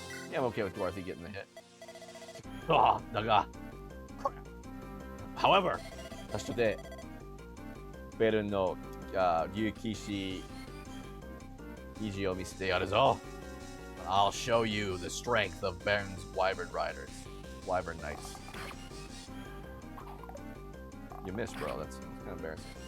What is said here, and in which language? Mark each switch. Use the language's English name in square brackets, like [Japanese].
[English] Yeah, I'm okay with Dorothy getting the hit. [Japanese] However, 私とでベルの竜騎士意地を見せてやるぞ。 [English] I'll show you the strength of Baron's Wyvern Riders. Wyvern Knights. You missed, bro. That's kind of embarrassing.